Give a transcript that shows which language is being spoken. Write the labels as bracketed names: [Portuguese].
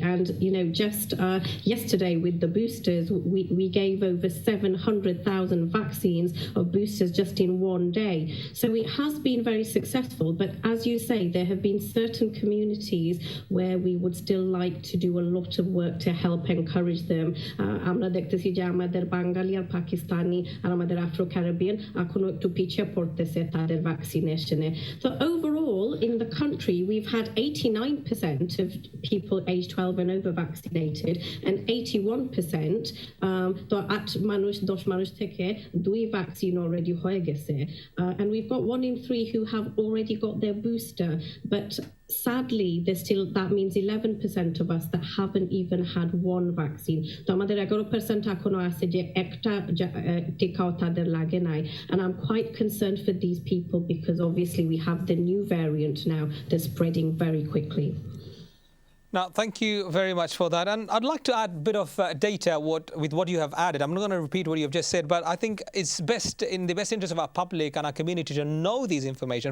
[English] And, just yesterday with the boosters, we gave over 700,000 vaccines of boosters just in one day. So it has been very successful. But as you say, there have been certain communities where we would still like to do a lot of work to help encourage them. [Bangla] আমরা দেখতেছি যে আমাদের বাঙালি আর পাকিস্তানি আর আমাদের Afro Caribbean এখনো একটু পিছিয়ে পড়তেছে তাদের vaccine [English] vaccination. So overall, in the country, we've had 89% of people aged 12 and over vaccinated, and 81% [Bangla] তো 10 মানুষ থেকে 2 vaccine already হয়ে গেছে. [English] And we've got 1 in 3 who have already got their booster, but sadly, there's still, that means 11% of us that haven't even had 1 vaccine. [Bangla] তো আমাদের 11% এখনো আছে যে একটা টিকাও তাদের লাগে নাই. [English] And I'm quite concerned for these people because obviously we have the new variant now that's spreading very quickly. Now, thank you very much for that. And I'd like to add a bit of data with what you have added. I'm not going to repeat what you've just said, but I think it's best in the best interest of our public and our community to know these information.